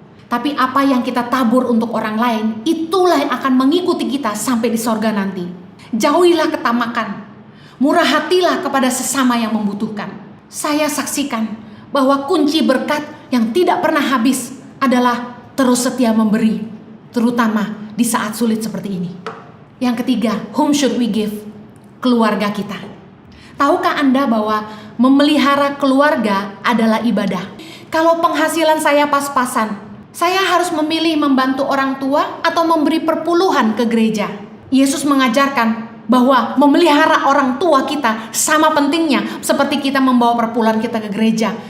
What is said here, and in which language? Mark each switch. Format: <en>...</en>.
<id>Tapi apa yang kita tabur untuk orang lain, itulah yang akan mengikuti kita sampai di sorga nanti. Jauhilah ketamakan. Murah hatilah kepada sesama yang membutuhkan. Saya saksikan bahwa kunci berkat yang tidak pernah habis adalah terus setia memberi, terutama di saat sulit seperti ini. Yang ketiga,</id> <en>whom should we give?</en> <id>Keluarga kita. Tahukah Anda bahwa memelihara keluarga adalah ibadah? Kalau penghasilan saya pas-pasan, saya harus memilih membantu orang tua atau memberi perpuluhan ke gereja. Yesus mengajarkan bahwa memelihara orang tua kita sama pentingnya seperti kita membawa perpuluhan kita ke gereja.</id>